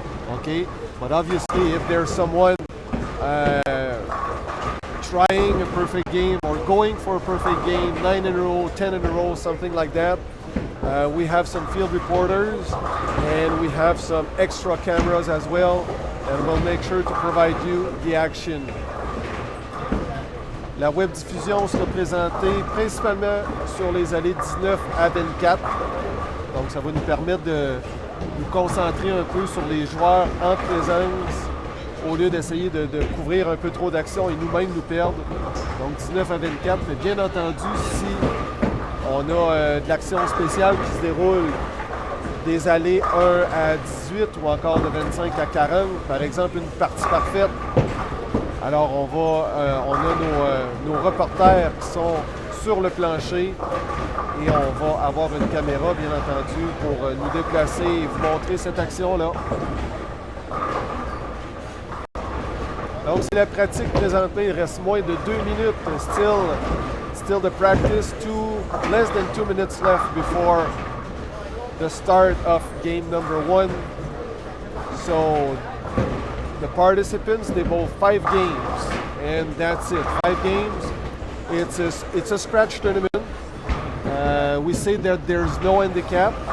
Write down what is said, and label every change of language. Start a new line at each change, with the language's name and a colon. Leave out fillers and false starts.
English: Okay, but obviously if there's someone trying a perfect game or going for a perfect game, 9 in a row, 10 in a row, something like that, we have some field reporters and we have some extra cameras as well, and we'll make sure to provide you the action.
French: La web diffusion sera présentée principalement sur les allées 19 à 24. Donc ça va nous permettre de nous concentrer un peu sur les joueurs en présence au lieu d'essayer de couvrir un peu trop d'actions et nous-mêmes nous perdre. Donc 19 à 24, mais bien entendu, si on a de l'action spéciale qui se déroule des allées 1 à 18 ou encore de 25 à 40, par exemple une partie parfaite, alors on a nos reporters qui sont sur le plancher et on va avoir une caméra, bien entendu, pour nous déplacer et vous montrer cette action-là. Donc c'est la pratique présentement, il reste moins de 2 minutes.
English: Still the practice, less than 2 minutes left before the start of game number 1. So the participants, they bowl 5 games, and that's it. 5 games. It's a scratch tournament. We say that there's no handicap.